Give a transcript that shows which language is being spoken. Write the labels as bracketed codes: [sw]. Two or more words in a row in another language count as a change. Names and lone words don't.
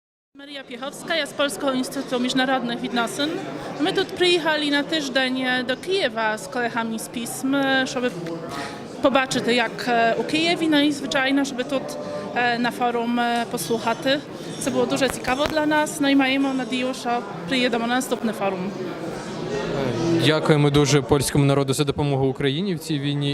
[pl] Maria Piechowska, ja z Polskiego Instytutu Międzynarodnych Відносин. My tu przyjechali na tydzień do Kijewa z kolegami z pism, żeby [uk] побачити, як у Києві, [pl] no [uk] і, звичайно, щоб тут на форум послухати. Це було дуже цікаво для нас, ну і маємо надію, що приїдемо на наступний форум. Дякуємо дуже польському народу за допомогу Україні в цій війні.